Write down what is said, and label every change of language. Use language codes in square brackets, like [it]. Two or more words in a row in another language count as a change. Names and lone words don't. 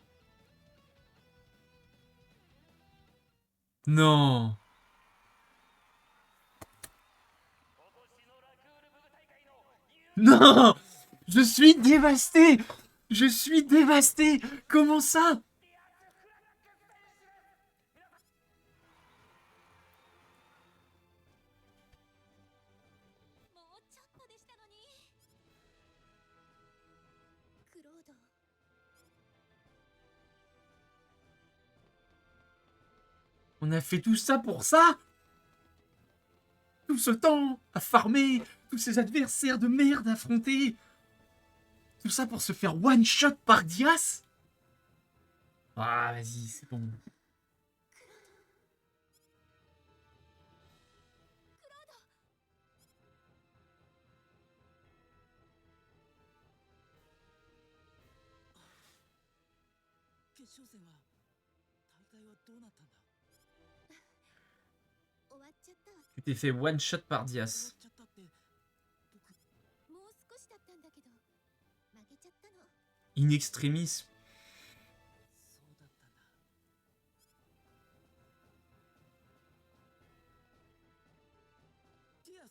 [fr] Non. Non! Je suis dévasté! Je suis dévasté! Comment ça? [ja] もうちょっとでしたのに。クロード [fr] On a fait tout ça pour ça? Tout ce temps à farmer, tous ces adversaires de merde à affronter. Tout ça pour se faire [en] one shot [fr] par Dias? Ah, vas-y, c'est bon. [ja] 決勝戦は大会はどうなったんだ。終わっちゃったわ。 [fr] Tu t'es fait [en] one shot [fr] par [ja] 終わっ [fr] Dias. [ja] ちゃったって僕。もう少しだったんだけど負けちゃったの。 [fr] In extremis. [ja] そうだったんだ。ディアス。